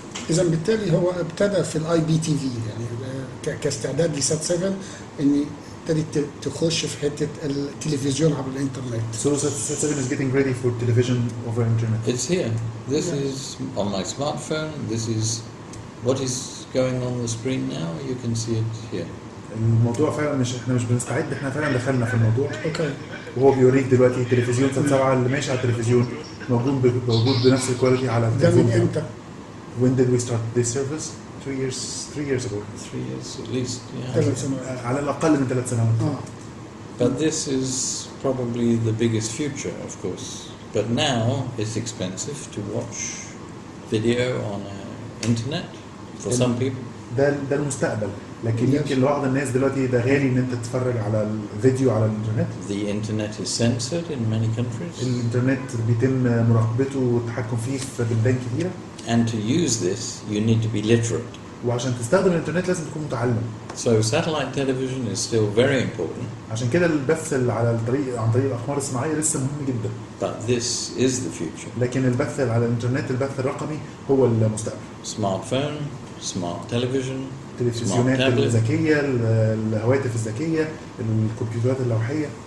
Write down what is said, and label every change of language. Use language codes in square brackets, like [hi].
[ar] اذا بالتالي هو ابتدى في الاي بي تي في، يعني كاستعداد لسات 7 ان ابتدت تخش في حته التلفزيون عبر الانترنت. [en] So SAT 7 is getting ready for television over internet. It's here. This is on my smartphone. This is what is going on the screen now. You can see it here. [ar] الموضوع فعلا احنا مش بنستعد، احنا فعلا دخلنا في الموضوع. اوكي. وهو بيوريك دلوقتي تلفزيون سات 7 اللي ماشي على التلفزيون موجود بنفس الكواليتي على التلفزيون. ده من امتى؟ [en] When did we start this service? 3 years ago. 3 years at least. Yeah. [ar] 3 سنوات. على الأقل من 3 سنوات. [en] But this is probably the biggest future, of course. But now it's expensive to watch video on internet for some people. [ar] ده المستقبل، لكن يمكن لبعض الناس دلوقتي ده غالي ان انت تتفرج على الفيديو على الانترنت. [en] The internet is censored in many countries. [ar] الانترنت بيتم مراقبته والتحكم فيه في بلدان كثيرة. [en] And to use this, you need to be literate. [ar] وعشان تستخدم الانترنت لازم تكون متعلم. [en] So satellite television is still very important. [ar] عشان كده البث عن طريق الأقمار الصناعية لسه مهم جدا. [en] But this is the future. [ar] لكن البث على الانترنت، البث الرقمي هو المستقبل. [en] Smartphone, smart television, [ar] التلفزيونات الذكية، الهواتف الذكية، الكمبيوترات اللوحية.